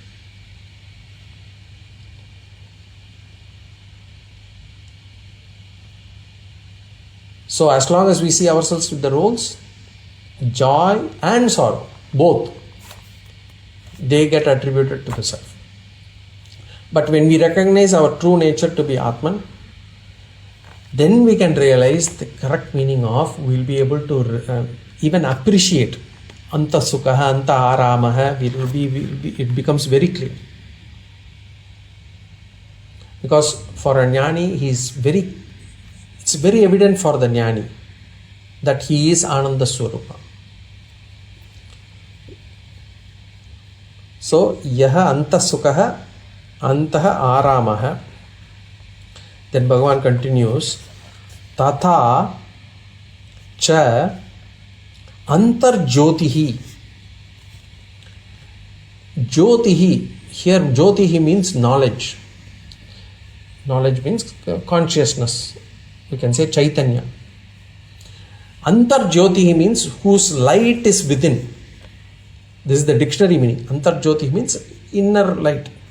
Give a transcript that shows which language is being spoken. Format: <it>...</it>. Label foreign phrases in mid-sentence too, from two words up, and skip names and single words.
<en>So as long as we see ourselves with the roles, joy and sorrow, both, they get attributed to the self. But when we recognize our true nature to be Atman, then we can realize the correct meaning of, we'll be able to even appreciate</en> <sa>anta sukhā, anta ārāmaḥ,</sa> <en>it becomes very clear. Because for a jnani, it's very evident for the jnani that he is</en> <sa>Ananda Swarupa.</sa> <en>So,</en> <sa>yaha anta sukha, antaha ārāmaḥ.</sa> <en>Then Bhagavan continues,</en> <sa>tatha cha antarjyotihi.</sa> <en>Jyotihi, here jyotihi means knowledge. Knowledge means consciousness. We can say Chaitanya. Antarjyotihi means whose light is within. This is the dictionary meaning. Antarjyotihi means inner light.</en>